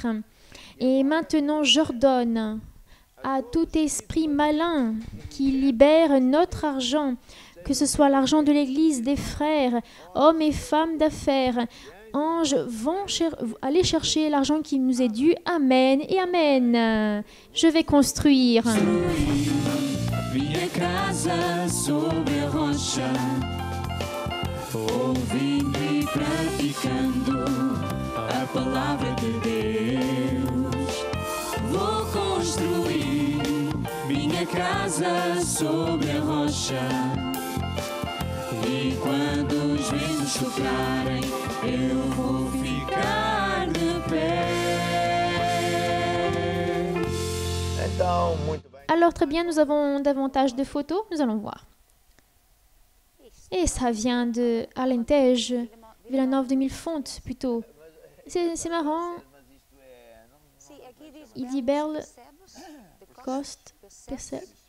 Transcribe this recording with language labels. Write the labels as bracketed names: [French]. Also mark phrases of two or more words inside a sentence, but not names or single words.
[French] Et maintenant, j'ordonne à tout esprit malin qui libère notre argent, que ce soit l'argent de l'Église, des frères, hommes et femmes d'affaires, anges vont aller chercher l'argent qui nous est dû. Amen et Amen. Je vais construire. [Portuguese] Minha casa sobre a rocha, ouvindo e praticando a palavra de Deus. Vou construir minha casa sobre a rocha. E quando os ventos soprarem, eu vou ficar de pé. Então, muito bem. [French] Alors très bien, nous avons davantage de photos. Nous allons voir. Et ça vient de Alentejo, Villanova de Millefontes plutôt. C'est marrant. Il dit Berle, Coste, Percebe.